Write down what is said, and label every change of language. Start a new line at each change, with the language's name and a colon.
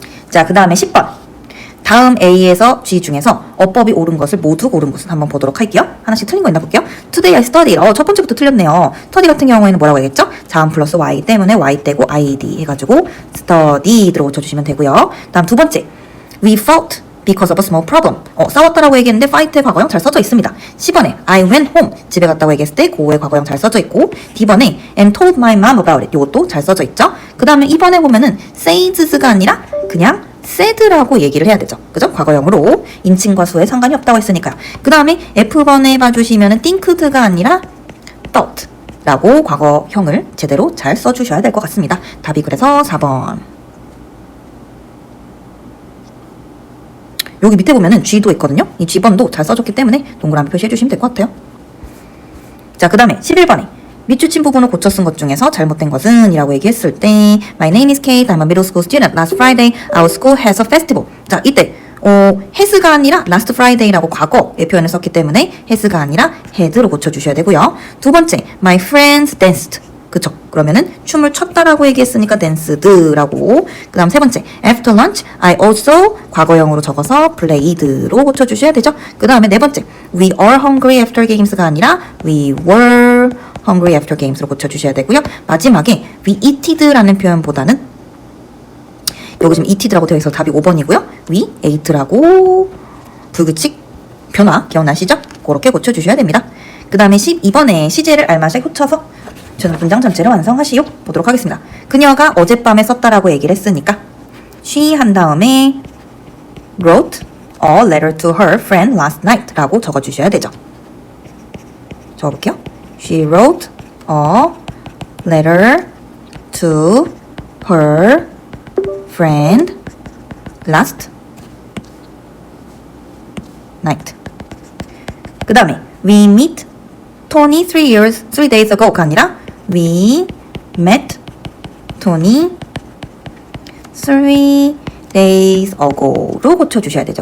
Korean: 자, 그 다음에 10번 다음 A에서 G 중에서 어법이 옳은 것을 모두 고른 것은 한번 보도록 할게요. 하나씩 틀린 거 있나 볼게요.
English: Today I studied.
Korean: 첫 번째부터 틀렸네요. study 같은 경우에는 뭐라고 얘기했죠? 자음 플러스 Y 때문에 Y 떼고 ID 해가지고 studied로 고쳐주시면 되고요. 다음 두 번째
English: We fought because of a small problem.
Korean: 싸웠다라고 얘기했는데 fight의 과거형 잘 써져 있습니다.
English: 10번에 I went home.
Korean: 집에 갔다고 얘기했을 때 go의 과거형 잘 써져 있고 D번에
English: and told my mom about it.
Korean: 이것도 잘 써져 있죠. 그 다음에 2번에 보면은 says가 아니라 그냥 said라고 얘기를 해야 되죠. 그죠? 과거형으로 인칭과 수에 상관이 없다고 했으니까요. 그 다음에 F번에 봐주시면은 thinked가 아니라 thought 라고 과거형을 제대로 잘 써주셔야 될 것 같습니다. 답이 그래서 4번. 여기 밑에 보면은 G도 있거든요. 이 G번도 잘 써줬기 때문에 동그라미 표시해주시면 될 것 같아요. 자, 그 다음에 11번에 밑줄친 부분을 고쳐 쓴 것 중에서 잘못된 것은 이라고 얘기했을 때
English: My name is Kate. I'm a middle school student. Last Friday our school has a festival.
Korean: 자, 이때 has가 아니라 last Friday라고 과거의 표현을 썼기 때문에 has가 아니라 had로 고쳐주셔야 되고요.
English: 두 번째 My friends danced.
Korean: 그쵸? 그러면은 춤을 췄다라고 얘기했으니까 dance드라고. 그 다음 세 번째
English: After lunch I also
Korean: 과거형으로 적어서 played로 고쳐주셔야 되죠. 그 다음에 네 번째
English: We are hungry after games가 아니라 We were hungry after games로 고쳐주셔야 되고요.
Korean: 마지막에 we eated라는 표현보다는 여기 지금 eated라고 되어 있어서 답이 5번이고요. we ate라고 불규칙 변화 기억나시죠? 그렇게 고쳐주셔야 됩니다. 그 다음에 12번에 시제를 알맞게 훑어서 저는 문장 전체를 완성하시오. 보도록 하겠습니다. 그녀가 어젯밤에 썼다라고 얘기를 했으니까 she 한 다음에
English: wrote a letter to her friend last night
Korean: 라고 적어주셔야 되죠. 적어볼게요.
English: She wrote a letter to her friend last night.
Korean: 그 다음에
English: we meet Tony 3 days ago가 아니라 We met Tony 3 days ago로 고쳐주셔야 되죠.